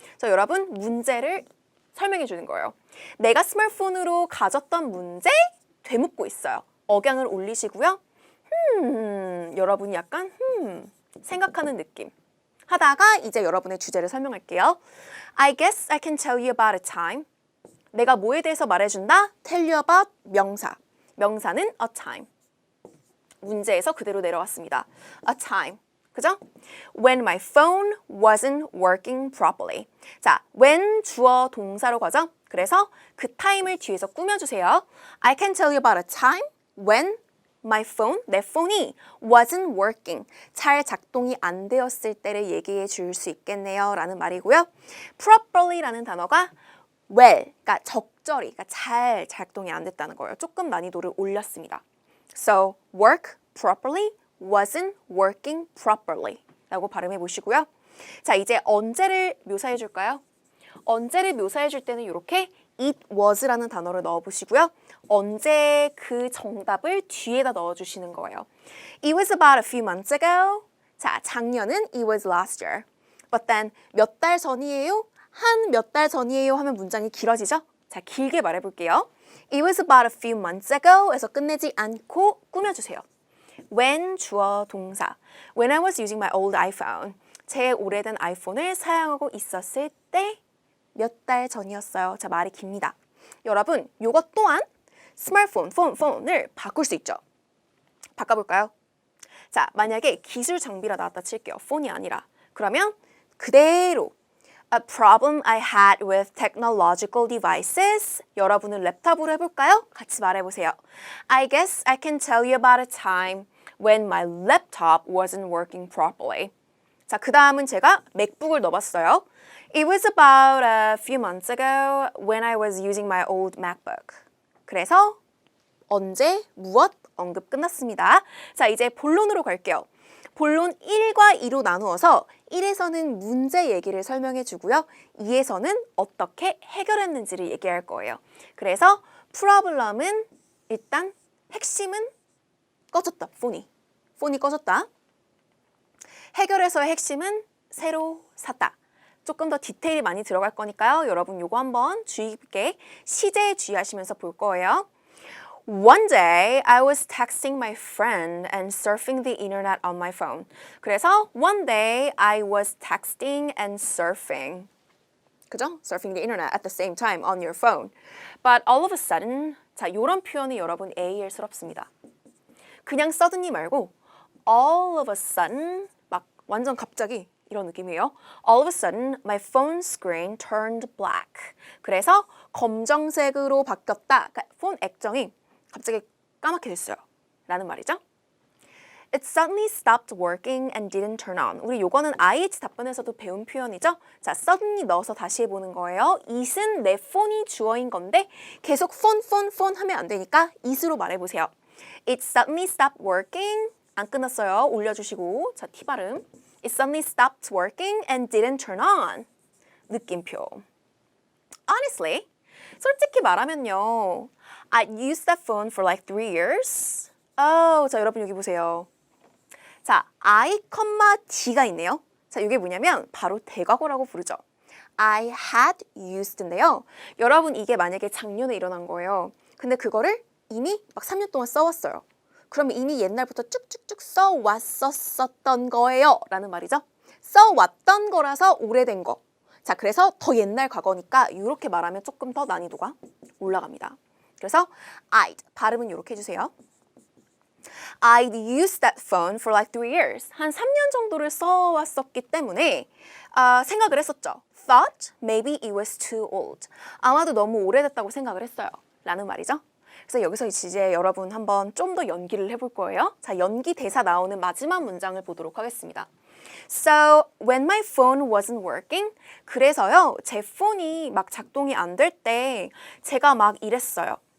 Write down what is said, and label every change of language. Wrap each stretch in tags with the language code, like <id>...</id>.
<ko>자, 여러분 문제를 설명해 주는 거예요. 내가 스마트폰으로 가졌던 문제 되묻고 있어요. 억양을 올리시고요. 여러분이 약간 생각하는 느낌 하다가 이제 여러분의 주제를 설명할게요.</ko> <en>I guess I can tell you about a time.</en> <ko>내가 뭐에 대해서 말해준다?</ko> <en>Tell you about 명사.</en> <ko>명사는 a time. 문제에서 그대로 내려왔습니다.</ko> <en>A time.</en> <ko>그죠?</ko> <en>When my phone wasn't working properly.</en> <ko>자, when 주어 동사로 가죠? 그래서 그 타임을 뒤에서 꾸며주세요.</ko> <en>I can tell you about a time when my phone,</en> <ko>내 폰이</ko> <en>wasn't working.</en> <ko>잘 작동이 안 되었을 때를 얘기해 줄 수 있겠네요. 라는 말이고요. properly라는 단어가 well, 그러니까 적절히, 그러니까 잘 작동이 안 됐다는 거예요. 조금 난이도를 올렸습니다.</ko> <en>So, work properly wasn't working properly</en> <ko>라고 발음해 보시고요. 자, 이제 언제를 묘사해 줄까요? 언제를 묘사해 줄 때는 이렇게 it was라는 단어를 넣어 보시고요. 언제 그 정답을 뒤에다 넣어 주시는 거예요.</ko> <en>It was about a few months ago.</en> <ko>자, 작년은</ko> <en>it was last year. But then</en> <ko>몇 달 전이에요? 한 몇 달 전이에요 하면 문장이 길어지죠? 자, 길게 말해 볼게요.</ko> <en>It was about a few months ago</en> <ko>에서 끝내지 않고 꾸며주세요.</ko> <en>When 주어 동사. When I was using my old iPhone.</en> <ko>제 오래된 아이폰을 사용하고 있었을 때 몇 달 전이었어요. 자, 말이 깁니다. 여러분, 요것 또한 스마트폰, 폰을 바꿀 수 있죠. 바꿔볼까요? 자, 만약에 기술 장비라 나왔다 칠게요. 폰이 아니라. 그러면 그대로</ko> <en>A problem I had with technological devices.</en> <ko>여러분은 랩탑으로 해볼까요? 같이 말해보세요.</ko> <en>I guess I can tell you about a time when my laptop wasn't working properly.</en> <ko>자, 그 다음은 제가 맥북을 넣어봤어요.</ko> <en>It was about a few months ago when I was using my old MacBook.</en> <ko>그래서 언제, 무엇, 언급 끝났습니다. 자, 이제 본론으로 갈게요. 본론 1과 2로 나누어서 1에서는 문제 얘기를 설명해 주고요. 2에서는 어떻게 해결했는지를 얘기할 거예요. 그래서 프로블럼은 일단 핵심은 꺼졌다. 폰이 꺼졌다. 해결해서의 핵심은 새로 샀다. 조금 더 디테일이 많이 들어갈 거니까요. 여러분 요거 한번 주의 깊게 시제에 주의하시면서 볼 거예요.</ko> <en>One day, I was texting my friend and surfing the internet on my phone.</en> <ko>그래서</ko> <en>one day, I was texting and surfing.</en> <ko>그죠?</ko> <en>Surfing the internet at the same time on your phone. But all of a sudden,</en> <ko>자, 이런 표현이 여러분 AL스럽습니다. 그냥 suddenly 말고 all of a sudden, 막 완전 갑자기 이런 느낌이에요.</ko> <en>All of a sudden, my phone screen turned black.</en> <ko>그래서 검정색으로 바뀌었다. 그러니까 폰 액정이 갑자기 까맣게 됐어요. 라는 말이죠.</ko> <en>It suddenly stopped working and didn't turn on.</en> <ko>우리 요거는 IH 답변에서도 배운 표현이죠. 자, suddenly 넣어서 다시 해보는 거예요. it은 내 폰이 주어인 건데 계속 폰 하면 안 되니까 it으로 말해보세요.</ko> <en>It suddenly stopped working.</en> <ko>안 끝났어요. 올려주시고. 자, T 발음.</ko> <en>It suddenly stopped working and didn't turn on.</en> <ko>느낌표. Honestly, 솔직히 말하면요.</ko> <en>I used that phone for like 3 years.</en> <ko>자, 여러분 여기 보세요. 자, I, D가 있네요. 자, 이게 뭐냐면 바로 대과거라고 부르죠.</ko> <en>I had used인데요.</en> <ko>여러분 이게 만약에 작년에 일어난 거예요. 근데 그거를 이미 막 3년 동안 써왔어요. 그러면 이미 옛날부터 쭉쭉쭉 써왔었던 거예요. 라는 말이죠. 써왔던 거라서 오래된 거. 자, 그래서 더 옛날 과거니까 이렇게 말하면 조금 더 난이도가 올라갑니다. 그래서 I'd, 발음은 이렇게 해주세요.</ko> <en>I'd used that phone for like 3 years.</en> <ko>한 3년 정도를 써왔었기 때문에 생각을 했었죠.</ko> <en>Thought maybe it was too old.</en> <ko>아마도 너무 오래됐다고 생각을 했어요. 라는 말이죠. 그래서 여기서 이제 여러분 한번 좀 더 연기를 해볼 거예요. 자, 연기 대사 나오는 마지막 문장을 보도록 하겠습니다.</ko> <en>So, when my phone wasn't working,</en> <ko>그래서요, 제 폰이 막 작동이 안 될 때 제가 막 이랬어요.</ko>